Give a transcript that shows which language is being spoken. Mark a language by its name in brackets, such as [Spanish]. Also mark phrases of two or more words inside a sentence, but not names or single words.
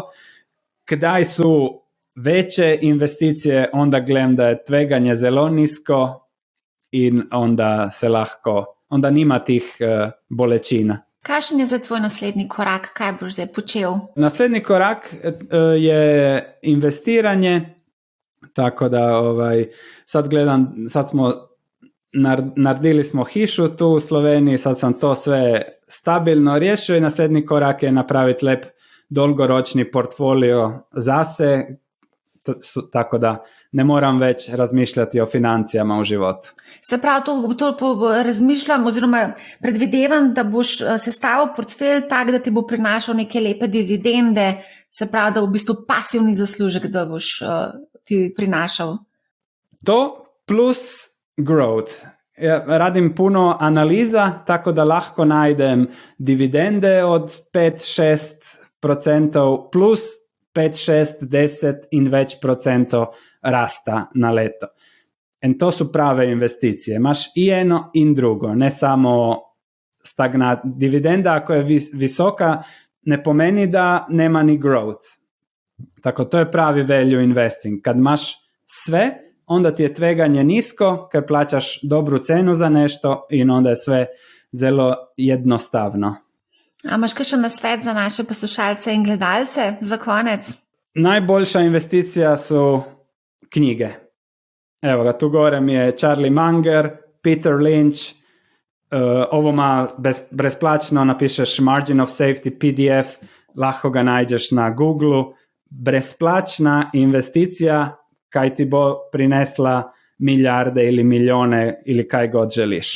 [Slovenian] Kdaj su veće investicije, onda gledam da je tveganje zelo nisko in onda nima tih bolečina. Kakšen je zdaj tvoj naslednji korak? Kaj boš zdaj počel? [Croatian] Naslednji korak je investiranje, tako da sad smo naredili smo hišu tu u Sloveniji, sad sam to sve stabilno riješio i naslednji korak je [Slovenian] napraviti lep dolgoročni portfolio zase, [Croatian] tako da ne moram već razmišljati o financijama u životu. [Slovenian] Se pravi, to razmišljam oziroma predvidevam, da boš sestavil portfelj tak, da ti bo prinašal neke lepe dividende, se pravi, da v bistvu pasivni zaslužek, da boš ti prinašal. To [English] plus growth. [Croatian] Ja radim puno analiza, [Slovenian] tako da lahko najdem dividende [Croatian] od 5-6% plus 5, 6, 10 in več procentov rasta na leto. In to su prave investicije. Imaš i jedno i drugo, ne samo dividenda ako je visoka, ne pomeni da nema ni growth. Tako to je pravi [English] value investing. [Croatian] Kad imaš sve, onda ti je tveganje nisko, ker plaćaš dobru cenu za nešto in onda je sve zelo jednostavno. [Slovenian] A imaš kakšen nasvet za naše poslušalce in gledalce za konec? [Croatian] Najboljša investicija su knjige. Evo ga, tu gore mi je Charlie Munger, Peter Lynch, ovo ima brezplačno, napišeš Margin of Safety PDF, [Slovenian] lahko ga najdeš na Google, brezplačna investicija kaj ti bo prinesla milijarde ili milijone ili kaj god želiš.